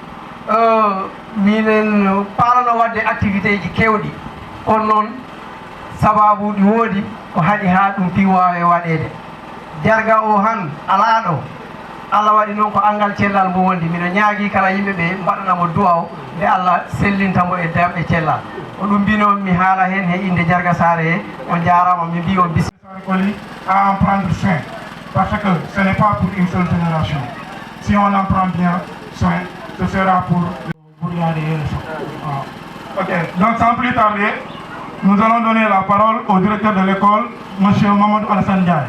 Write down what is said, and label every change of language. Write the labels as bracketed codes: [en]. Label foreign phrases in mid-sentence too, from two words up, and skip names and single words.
[ff] minen palano wadde activité ji kewɗi kono noon sababuji woodi ko haaɗi ha ɗum fi wawe waɗede jarga o han ala ɗo Allah waɗi noon ko angal cellal mo wondi mino ñaagui kala yimɓe ɓe mbaɗanamo duwa o nde Allah sellintamo e damɓe cellal ko ɗum mbino mi haala hen he inde Jarga Sare he on jarama mi mbi on bis [fr] Koli à en prendre soin parce que ce n'est pas pour une seule génération. Si on en prend bien soin, ce sera pour y aller. Ok, donc sans plus tarder, nous allons donner la parole au directeur de l'école, M. Mamadou Alassane Ndiaye.